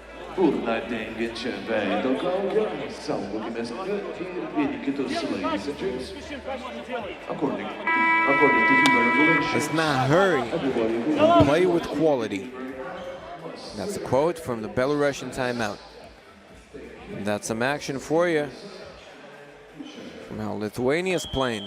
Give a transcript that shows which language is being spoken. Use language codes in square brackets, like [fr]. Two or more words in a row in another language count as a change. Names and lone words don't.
[lt] Burną dengiančią veido kaukę, saugokimės ir vieni kitus, [en] ladies and gents. According to FIBA regulations, Let's not hurry and play with quality. That's a quote from the Belarusian timeout. And that's some action for you. Now Lithuania's playing.